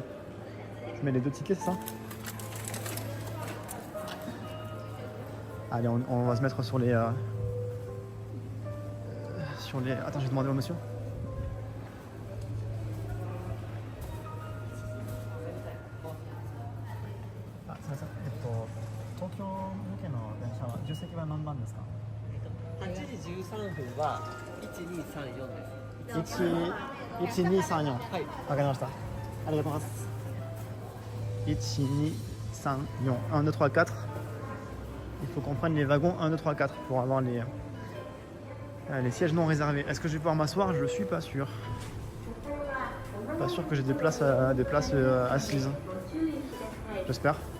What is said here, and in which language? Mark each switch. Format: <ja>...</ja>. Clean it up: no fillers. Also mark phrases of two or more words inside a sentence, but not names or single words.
<fr>Je mets les 2 tickets, c'est ça? Allez, on va se mettre sur les... Attends, j'ai demandé au monsieur. Ah, ça.</fr> <ja>Tokyo 向けの電車は重席は何番ですか 8時13分は1234です。 1234 はい。わかりました。ありがとうございます。1234 1, 2, 3, 4.</ja> <fr>Il faut qu'on prenne les wagons 1, 2, 3, 4 pour avoir les sièges non réservés. Est-ce que je vais pouvoir m'asseoir? Je suis pas sûr. Pas sûr que j'ai des places assises. J'espère.</fr>